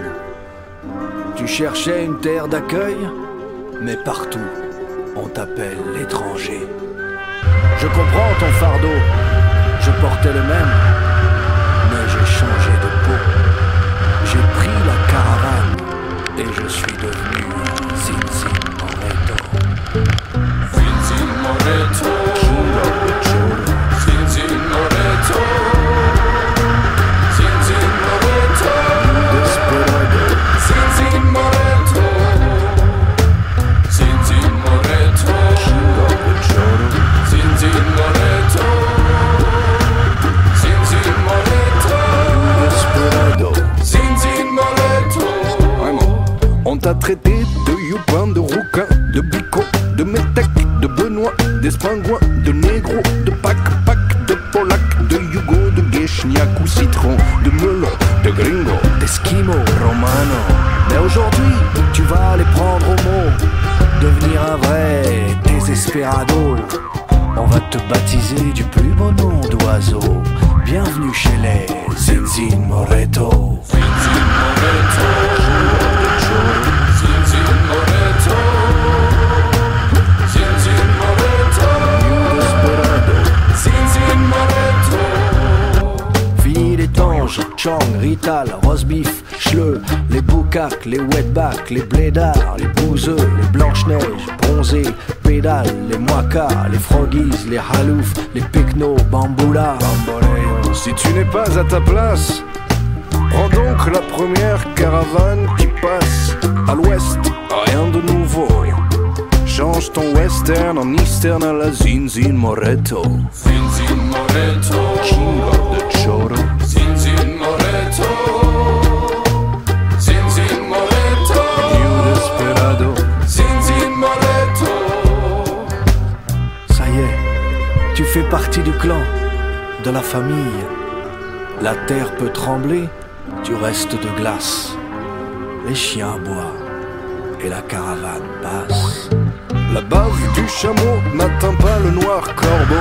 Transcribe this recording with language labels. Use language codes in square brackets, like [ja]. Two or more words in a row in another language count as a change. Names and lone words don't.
[fr] Tu cherchais une terre d'accueil, mais partout, on t'appelle l'étranger. Je comprends ton fardeau, je portais le même, mais j'ai changé de peau. J'ai pris la caravane et je suis devenu un Zinzin Moreto. Zinzin Moreto, Zinzin Moreto, Zinzin Moreto, Zinzin Moreto, Zinzin Moreto, Zinzin Moreto, Zinzin Moreto, Zinzin Moreto. Vraiment. On t'a traité de youpin, de rouquin, de bico, de métèque, de benoît, d'espingouin, de négro, de pac, de polac, de yugo, de guéchniac ou citron, de melon, de gringo, d'esquimau, romano. Mais aujourd'hui, tu vas les prendre au mot, devenir un vrai désesperado. On va te baptiser du plus beau nom d'oiseau. Bienvenue chez les Zinzin Moreto. Zinzin Moreto, Zinzin Moreto, Zinzin Moreto, Zinzin Moreto. Fini les temps, mange Chang, Rital, Rosbif, Schleu, les boucaques, les wetbacks, les blédards, les bouseux, les blanches-neiges, bronzés, pédales, les moicas, les froggies, les haloufs, les pecnos, bamboula. Bamboleo. Si tu n'es pas à ta place, prends donc la première caravane qui passe. À l'ouest, rien de nouveau. Change ton western en eastern à la Zinzin Moreto. Zinzin Moreto, [es] Chingo de choro. [fr] Zinzin Moreto, Zinzin Moreto, [en] New Desperado. [fr] Zinzin Moreto. Ça y est, tu fais partie du clan, de la famille. La terre peut trembler, tu restes de glace. Les chiens aboient et la caravane passe. La bave du chameau n'atteint pas le noir corbeau.